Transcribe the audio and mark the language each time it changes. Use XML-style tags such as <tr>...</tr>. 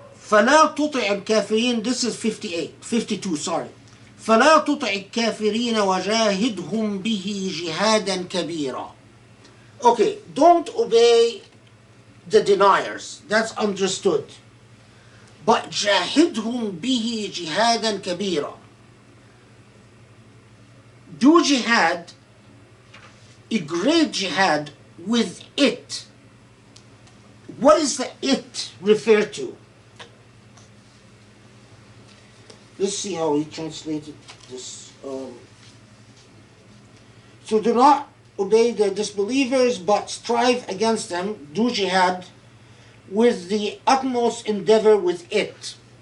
<ar>فَلَا تُطِعِ الْكَافِرِينَ,</ar> <en>this is 52, sorry.</en> <ar>فَلَا تُطِعِ الْكَافِرِينَ وَجَاهِدْهُمْ بِهِ جِهَادًا كَبِيرًا.</ar> <en>Okay, don't obey the deniers, that's understood. But</en> <ar>جَاهِدْهُمْ بِهِ جِهَادًا كَبِيرًا.</ar> <en>do jihad, a great jihad with it. What is the it referred to? Let's see how he translated this. So do not obey the disbelievers, but strive against them, do jihad, with the utmost endeavor with it.</en>